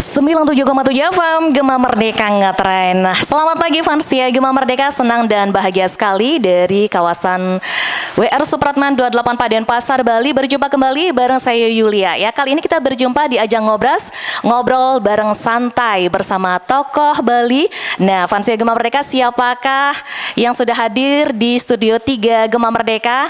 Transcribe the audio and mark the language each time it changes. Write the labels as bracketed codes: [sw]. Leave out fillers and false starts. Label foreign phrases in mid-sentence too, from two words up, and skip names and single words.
[id] 97,7 FM Gema Merdeka Ngetren. Selamat pagi fans setia Gema Merdeka, senang dan bahagia sekali dari kawasan WR Supratman 28 Denpasar, Bali. Berjumpa kembali bareng saya Yulia. Ya, kali ini kita berjumpa di ajang ngobras, ngobrol bareng santai bersama tokoh Bali. Nah, fans setia Gema Merdeka, siapakah yang sudah hadir di Studio 3 Gema Merdeka?